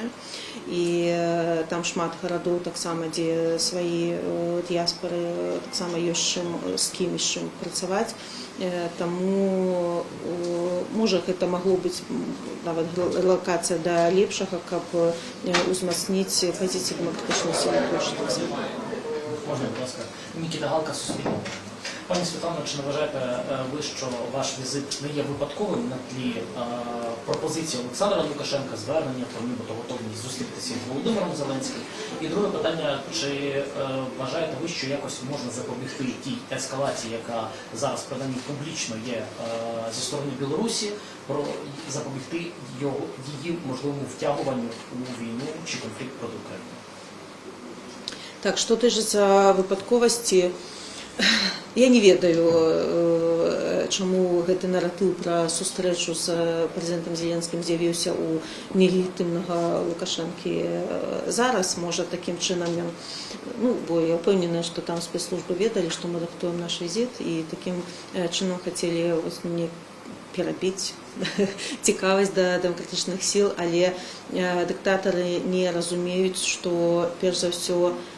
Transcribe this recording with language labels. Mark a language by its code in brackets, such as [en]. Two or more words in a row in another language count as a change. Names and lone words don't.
[be] І там шмат гарадоў таксама, дзе свае дыяспары, таксама ёсць з кім і з чым працаваць. Таму, можа, гэта магло быць нават релокацыя да лепшага, каб узмацніць пазіцыі дэмакратычнай сілы Польші. Можна, будь ласка. [uk] Нікіта Галка, Суспільне. Пані Світлано, чи не вважаєте ви, що ваш візит не є випадковим на тлі пропозиції Олександра Лукашенка, звернення про нібито готовність зустрітися з Володимиром Зеленським? І друге питання, чи вважаєте ви, що якось можна запобігти тій ескалації, яка зараз принаймні публічно є зі сторони Білорусі, про запобігти її можливому втягуванню у війну чи конфлікт проти України? [be] Так, што тычыцца выпадковасці, я не ведаю, чаму гэты наратыў пра сустрэчу з прэзідэнтам Зеленскім з'явіўся ў нелегітымнага Лукашэнкі зараз. Можа, такім чынам ён, бо я ўпэўненая, што там спецслужбы ведалі, што мы рыхтуем наш візіт, і такім чынам хацелі мне перабіць цікавасць да дэмакратычных сіл, але дыктатары не разумеюць, што перш за ўсё